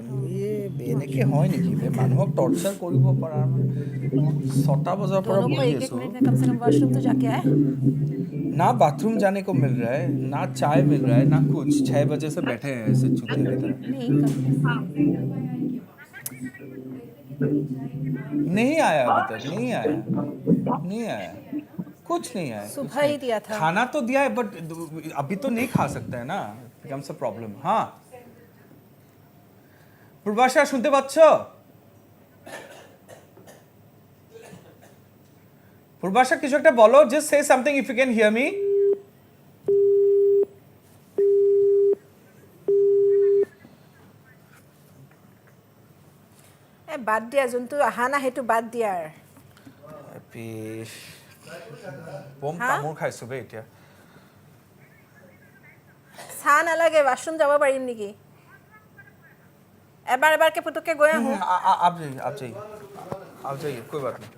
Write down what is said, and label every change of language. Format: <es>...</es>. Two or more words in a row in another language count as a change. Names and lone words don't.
<as>ये এনেকে হয় নেকি বে, মানুহক টৰ্চাৰ কৰিব পৰা। 6টা বজাৰ পৰা বহি আছো,</as> <hi>कम से कम वॉशरूम तो जाके आए। ना बाथरूम जाने को मिल रहा है, ना चाय मिल रहा है, ना कुछ। 6 बजे से बैठे हैं ऐसे चूतिया की तरह। नहीं आया अभी तक, नहीं आया, नहीं आया, कुछ नहीं आया। सुबह ही दिया था। खाना तो दिया है, बट अभी तो नहीं खा सकता है ना,</hi> <en>becomes a problem.</en> <bn>हाँ পূর্বাশা শুনতে পাচ্ছ? পূর্বাশা কিছু একটা বলো,</bn> <en>just say something if you can hear me.</en> <as>বাদ দিয়া, যোনটো আহা না সেইটো বাদ দিয়া। বম তামোল খাইছো বে এতিয়া। চাহ নালাগে, वाशरूम যাব পাৰিম নেকি? এবাৰ এবাৰকে পুতুকে গৈ আহো।</as> <hi>आप जाइए, कोई बात नहीं।</hi>